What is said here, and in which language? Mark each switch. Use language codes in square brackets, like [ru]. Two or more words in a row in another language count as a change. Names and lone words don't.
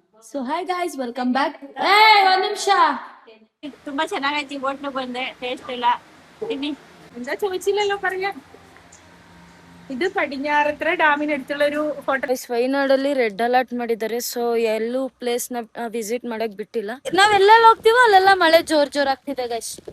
[en] So hi guys welcome back. [kn] ಒಂದ್ ನಿಮಿಷ. ತುಂಬಾ ಚೆನ್ನಾಗೈತಿ. ಹೋಟ್ಲು ಬಂದೆ, ಟೇಸ್ಟ್ ಇಲ್ಲ. [ml] ഇനി എന്താ ചോദിച്ചില്ലല്ലോ പറയാ. ഇത് പടിഞ്ഞാറത്ര ഡാമിനടുത്തുള്ള ഒരു ഹോട്ടൽ. [kn] ವೈನಾಡಲ್ಲಿ [en] red alert [kn] ಮಾಡಿದ್ದಾರೆ. ಸೊ ಎಲ್ಲೂ ಪ್ಲೇಸ್ ನ ವಿಸಿಟ್ ಮಾಡಕ್ ಬಿಟ್ಟಿಲ್ಲ. ನಾವೆಲ್ಲೆಲ್ಲ ಹೋಗ್ತೀವೋ ಅಲ್ಲೆಲ್ಲ ಮಳೆ ಜೋರ್ ಜೋರ್ ಆಗ್ತಿದೆ ಗೈಸ್.